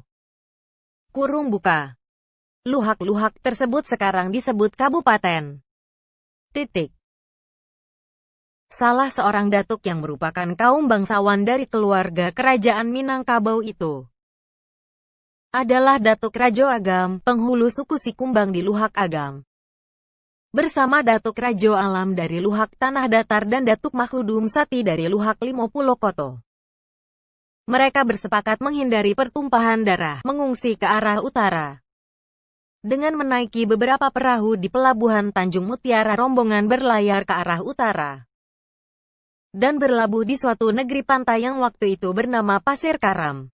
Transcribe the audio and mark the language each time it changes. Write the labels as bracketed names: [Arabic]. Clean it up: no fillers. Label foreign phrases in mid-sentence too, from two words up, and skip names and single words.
[Indonesian] Kurung buka. Luhak-luhak tersebut sekarang disebut kabupaten. Salah seorang datuk yang merupakan kaum bangsawan dari keluarga kerajaan Minangkabau itu adalah Datuk Rajo Agam, penghulu suku Sikumbang di Luhak Agam. bersama Datuk Rajo Alam dari Luhak Tanah Datar dan Datuk Mahudum Sakti dari Luhak Limo Pulo Koto. Mereka bersepakat menghindari pertumpahan darah, mengungsi ke arah utara. Dengan menaiki beberapa perahu di pelabuhan Tanjung Mutiara, rombongan berlayar ke arah utara dan berlabuh di suatu negeri pantai yang waktu itu bernama Pasir Karam.